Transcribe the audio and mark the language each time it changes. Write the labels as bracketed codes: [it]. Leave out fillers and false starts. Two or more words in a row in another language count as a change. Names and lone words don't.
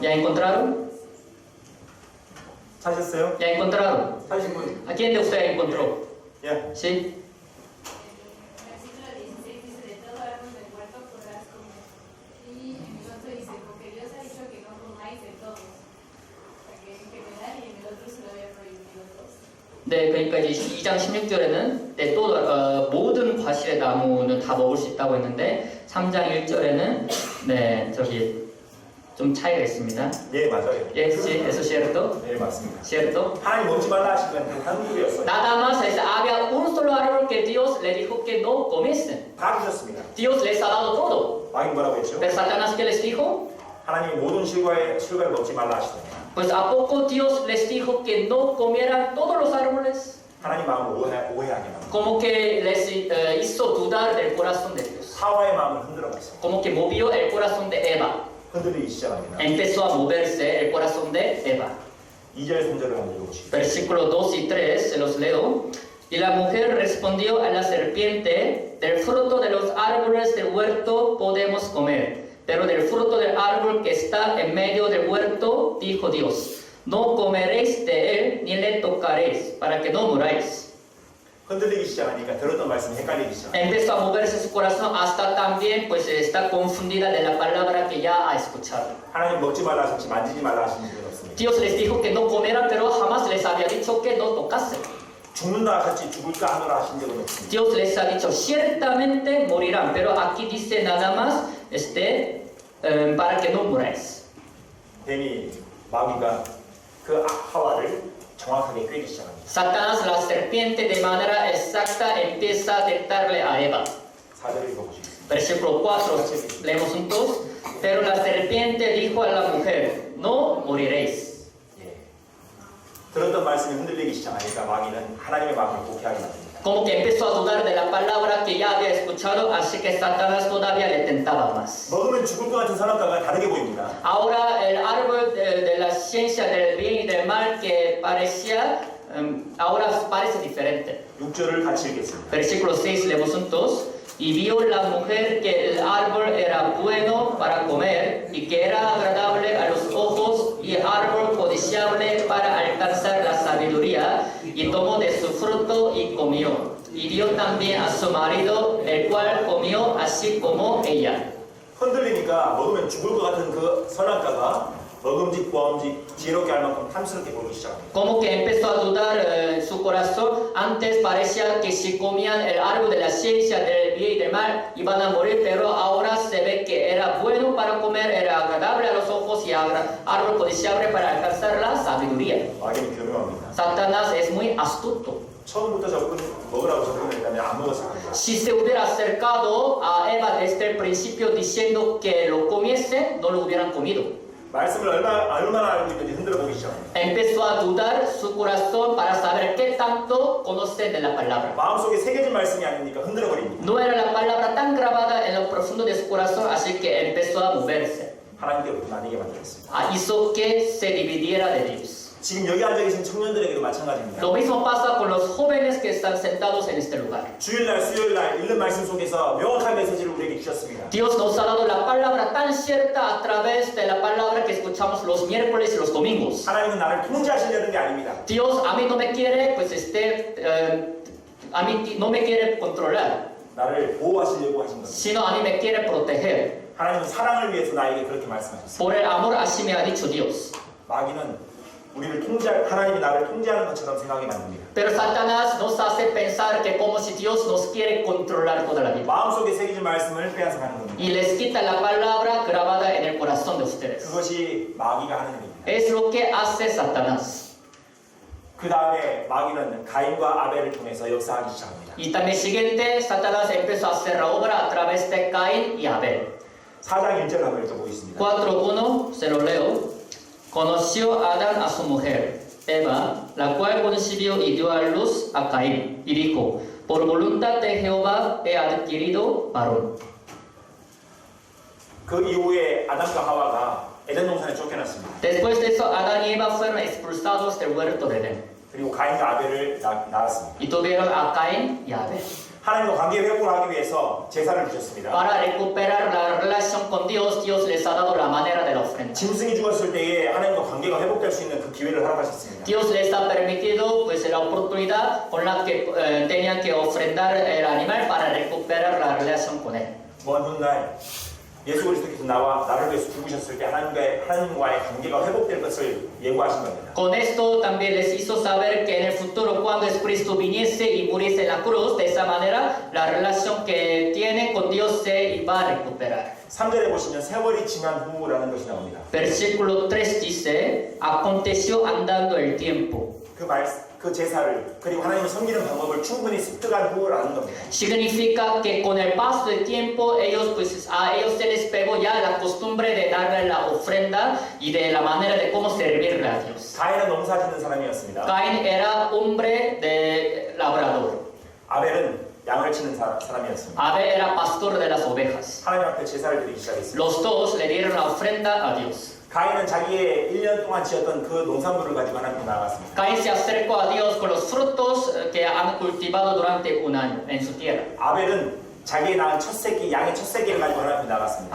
[es] ¿Ya encontraron? [ko] 찾으셨어요? [es] ¿Ya encontraron? [ko] 찾으신 분? [es] ¿A quién de ustedes encontró? [ko] 예. [es] ¿Sí? Versículo 16 dice: de todo árbol del huerto podrás comer. Y en el otro dice: porque Dios ha dicho que no comáis de todos. O sea, que en general, y en el otro se lo había prohibido a todos. [ko] 네, 그러니까 이제 2장 16절에는 네, 또 모든 과실의 나무는 다 먹을 수 있다고 했는데 3장 1절에는 네, 저기 좀 차이가 있습니다. 예, 맞아요. [es] Sí, eso es cierto. [ko] 네, 맞습니다. [es] ¿Cierto? [ko] 하나님 먹지 말라 하신 건 한국이었어요. [es] Nada más había un solo árbol que Dios le dijo que no comiesen. [ko] 다 주셨습니다. [es] Dios les ha dado todo. [ko] 왕이 뭐라고 했죠? [es] Pero Satanás, ¿qué les dijo? [ko] 하나님이 모든 실과를 먹지 말라 하시더니 [es] Pues ¿a poco Dios les dijo que no comieran todos los árboles? [ko] 하나님 마음을 오해하게 합니다. [es] Como que les hizo dudar del corazón de Dios. [ko] 하와의 마음을 흔들어 봤어요. [es] Como que movió el corazón de Eva. [ko] 흔들리기 시작합니다. [es] Empezó a moverse el corazón de Eva. [ko] 2절 3절을 한번 읽어보시죠. [es] Versículos 2 y 3, se los leo. Y la mujer respondió a la serpiente, del fruto de los árboles del huerto podemos comer, pero del fruto del árbol que está en medio del huerto, dijo Dios, no comeréis de él ni le tocaréis, para que no muráis. [ko] 흔들리기 시작하니까 들었던 말씀이 헷갈리기 시작합니다. [es] Empezó a moverse su corazón hasta también pues está confundida de la palabra que ya ha escuchado. [ko] 하나님 먹지 말라 하셨지 만지지 말라 하신 분은 없습니다. [es] Dios les dijo que no comieran, pero jamás les había dicho que no tocasen. [ko] 죽는다 하셨지 죽을까 하노라 하신 적은 없습니다. [es] Dios les ha dicho, ciertamente morirán, pero aquí dice nada más, para que no muráis. [ko] 뱀이 마귀가 그 하와를 정확하게 꿰기 시작합니다. [es] Satanás, la serpiente, de manera exacta empieza a tentarle a Eva. [ko] 4절을 읽어보시겠습니다. [es] Versículo 4, leemos juntos. Pero la serpiente dijo a la mujer, no moriréis. [ko] 예. 들었던 말씀이 흔들리기 시작하니까 마귀는 하나님의 마음을 곡해하게 만듭니다. [es] Como que empezó a dudar de la palabra que ya había escuchado, así que Satanás todavía le tentaba más. [ko] 먹으면 죽을 것 같은 선악과가 다르게 보입니다. [es] Ahora el árbol de la ciencia del bien y del mal que parecía, ahora parece diferente. [ko] 6절을 같이 읽겠습니다. [es] Versículo 6, leemos juntos. Y vio la mujer que el árbol era bueno para comer y que era agradable a los ojos y árbol codiciable para alcanzar la sabiduría, y tomó de su fruto y comió. Y dio también a su marido, el cual comió así como ella. [ko] 흔들리니까 먹으면 죽을 것 같은 그 선악과가 먹음직 보암직 지혜롭게 할 만큼 탐스럽게 보이기 시작합니다. [es] Como que empezó a dudar su corazón. Antes parecía que si comían el árbol de la ciencia del bien y del mal iban a morir, pero ahora se ve que era bueno para comer, era agradable a los ojos y árbol codiciable para alcanzar la sabiduría. [ko] 마귀는 교묘합니다. [es] Satanás es muy astuto. [ko] 처음부터 먹으라고 접근했다면 안 먹었을 겁니다. [es] Si se hubiera acercado a Eva desde el principio diciendo que lo comiese, no lo hubieran comido. [ko] 말씀을 얼마나 알고 있는지 흔들어 보기 시작합니다. [es] Empezó a dudar su corazón para saber qué tanto conoce de la palabra. [ko] 마음속에 새겨진 말씀이 아니니까 흔들어 버립니다. [es] No era la palabra tan grabada en lo profundo de su corazón, así que empezó a moverse. [ko] 하나님께로부터 나뉘게 만들었습니다. [es] Hizo que se dividiera de Dios. [ko] 지금 여기 앉아 계신 청년들에게도 마찬가지입니다. [es] Lo mismo pasa con los jóvenes que están sentados en este lugar. [ko] 주일날 수요일날 읽는 말씀 속에서 명확한 메시지를 우리에게 주셨습니다. [es] Dios nos ha dado la palabra tan cierta a través de la palabra que escuchamos los miércoles y los domingos. [ko] 하나님은 나를 통제하시려는 게 아닙니다. [es] Dios a mí no me quiere, pues a mí no me quiere controlar, [ko] 나를 보호하시려고 하신 겁니다. [es] sino a mí me quiere proteger. [ko] 하나님은 사랑을 위해서 나에게 그렇게 말씀하셨습니다. [es] Por el amor así me ha dicho Dios. [ko] 마귀는 우리를 하나님이 나를 통제하는 것처럼 생각하게 만듭니다. [es] Pero Satanás nos hace pensar que como si Dios nos quiere controlar toda la vida. [ko] 마음속에 새겨진 말씀을 빼앗아가는 겁니다. [es] Y les quita la palabra grabada en el corazón de ustedes. [ko] 그것이 마귀가 하는 일입니다. [es] Es lo que hace Satanás. [ko] 그 다음에 마귀는 가인과 아벨을 통해서 역사하기 시작합니다. [es] Y también siguiente, Satanás empezó a hacer la obra a través de Caín y Abel. [ko] 4장 1절 한번 읽어보겠습니다. [es] 4:1, se lo leo. Conoció Adán a su mujer, Eva, la cual concibió y dio a luz a Caín, y dijo, por voluntad de Jehová he adquirido varón. [ko] 그 이후에 아담과 하와가 에덴 동산에 쫓겨났습니다. [es] Después de eso, Adán y Eva fueron expulsados del huerto de Edén. [ko] 그리고 가인과 아벨을 낳았습니다. [es] Y tuvieron a Caín y Abel. [ko] 하나님과 관계 회복을 하기 위해서 제사를 주셨습니다. [es] Para recuperar la relación con Dios, Dios les ha dado la manera de la ofrenda. [ko] 짐승이 죽었을 때에 하나님과 관계가 회복될 수 있는 그 기회를 허락하셨습니다. [es] Dios les ha permitido pues la oportunidad con la que tenían que ofrendar el animal para recuperar la relación con él. [ko] 먼 훗날 예수 그리스도께서 나를 위해서 죽으셨을 때 하나님과의 관계가 회복될 것을 예고하신 겁니다. [es] Con esto también les hizo saber que en el futuro, cuando Cristo viniese y muriese en la cruz, de esa manera la relación que tiene con Dios se iba a recuperar. [ko] 3절에 보시면 세월이 지난 후라는 것이 나옵니다. [es] Versículo 3 dice, aconteció andando el tiempo. [ko] 그 제사를 그리고 하나님을 섬기는 방법을 충분히 습득한 후라는 겁니다. [es] Significa que con el paso del tiempo ellos a ellos se les pegó ya la costumbre de darle la ofrenda y de la manera de cómo servirle a Dios. [ko] 가인은 농사 짓는 사람이었습니다. [es] Caín era hombre de labrador. [ko] 아벨은 양을 치는 사람이었습니다. [es] Abel era pastor de las ovejas. [ko] 하나님 앞에 제사를 드리기 시작했습니다. [es] Los dos le dieron la ofrenda a Dios. [ko] 가인은 자기의 1년 동안 지었던 그 농산물을 가지고 하나님께 나아갔습니다. [es] Caín se acercó a Dios con los frutos que han cultivado durante un año en su tierra. [ko] 아벨은 자기의 낳은 첫 새끼, 양의 첫 새끼를 가지고 하나님께 나갔습니다.